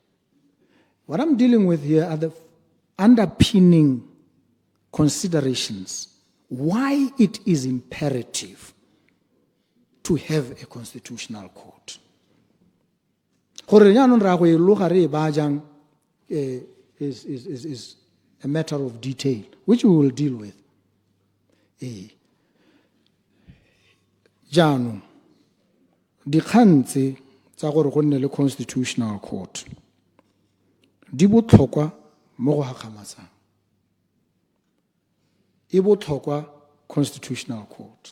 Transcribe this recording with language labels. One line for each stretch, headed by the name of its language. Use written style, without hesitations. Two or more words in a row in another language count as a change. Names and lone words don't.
English: What I'm dealing with here are the underpinning considerations why it is imperative to have a constitutional court. Is a matter of detail, which we will deal with.
Tswana: Jaanong, dikgang tse tsa gore go nne le
English: constitutional court
Tswana: di botlhokwa mo go gakgamatsang. E botlhokwa
English: constitutional court.